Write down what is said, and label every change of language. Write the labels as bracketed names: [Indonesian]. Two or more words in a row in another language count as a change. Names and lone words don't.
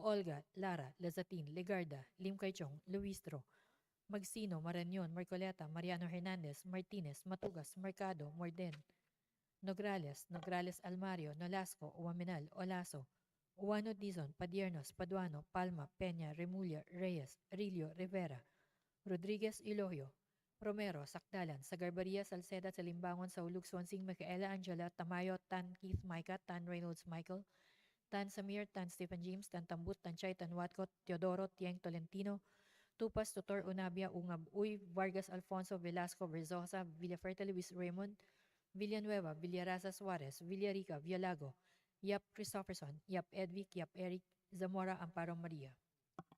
[English] Olga, Lara, Lazatin, Legarda, Lim Kaichong, Luistro, Magsino, Marañon, Marcoleta, Mariano Hernandez, Martinez, Matugas, Mercado, Morden, Nograles, Nograles Almario, Nolasco, Uwaminal, Olaso, Uwano Dizon, Padiernos, Paduano, Palma, Peña, Remulla, Reyes, Rillo, Rivera, Rodriguez Elorio, Romero, Sakdalan, Sagarbaria, Salceda, Salimbangon, Saulug, Swansing, Micaela Angela, Tamayo, Tan Keith Micah, Tan Reynolds Michael, Tan Samir, Tan Stephen James, Tan Tambut, Tan Chay, Tan Watco, Teodoro, Tieng Tolentino, Tupas, Tutor, Unabia, Ungab, Uy, Vargas Alfonso, Velasco, Verzosa, Villaferte Luis Raymond, Villanueva, Villaraza Suarez, Villarica, Villago, Yap Christopherson, Yap Edvic, Yap Eric, Zamora Amparo Maria.